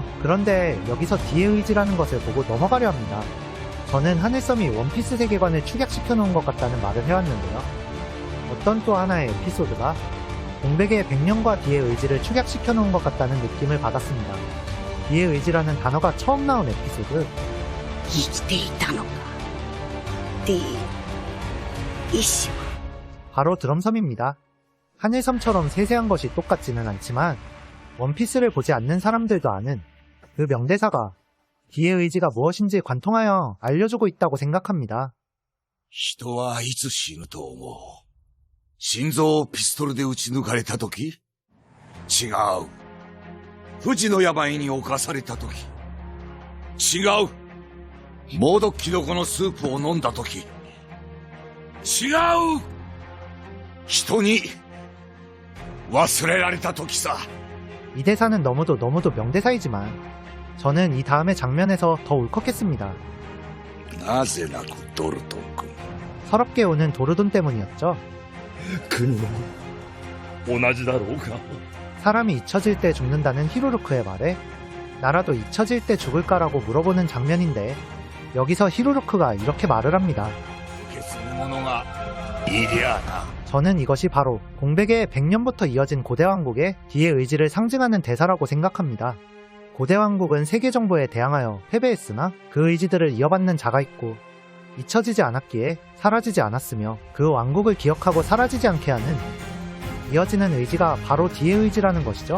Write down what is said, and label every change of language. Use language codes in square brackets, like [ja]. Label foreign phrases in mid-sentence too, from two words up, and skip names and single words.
[ko] 그런데 여기서 D의 의지라는 것을 보고 넘어가려 합니다. 저는 하늘섬이 원피스 세계관을 축약시켜 놓은 것 같다는 말을 해왔는데요. 어떤 또 하나의 에피소드가 공백의 100년과 D의 의지를 축약시켜 놓은 것 같다는 느낌을 받았습니다. D의 의지라는 단어가 처음 나온 에피소드. [ja] 生きていたのか D 意志 [ko] 바로 드럼섬입니다. 하늘섬처럼 세세한 것이 똑같지는 않지만 원피스를 보지 않는 사람들도 아는 그 명대사가 D의 의지가 무엇인지 관통하여 알려주고 있다고 생각합니다. [ja] 人はいつ死ぬと思う。心臓をピストルで撃ち抜かれた時？違う。富士の病に侵された時。違う。猛毒キノコのスープを飲んだ時。違う。人に忘れられた時さ。 [ko] 이 대사는 너무도 명대사이지만 저는 이 다음의 장면에서 더 울컥했습니다. [ja] なぜなくドルトン君。 [ko] 서럽게 우는 도르돈 때문이었죠. [ja] 国も同じだろうか。 [ko] 사람이 잊혀질 때 죽는다는 히루루크의 말에 나라도 잊혀질 때 죽을까라고 물어보는 장면인데 여기서 히루루크가 이렇게 말을 합니다. [ja] 消すものがいりゃな。 [ko] 저는 이것이 바로 공백의 100년부터 이어진 고대왕국의 D의 의지를 상징하는 대사라고 생각합니다. 고대왕국은 세계 정부에 대항하여 패배했으나 그 의지들을 이어받는 자가 있고 잊혀지지 않았기에 사라지지 않았으며 그 왕국을 기억하고 사라지지 않게 하는 이어지는 의지가 바로 D의 의지라는 것이죠.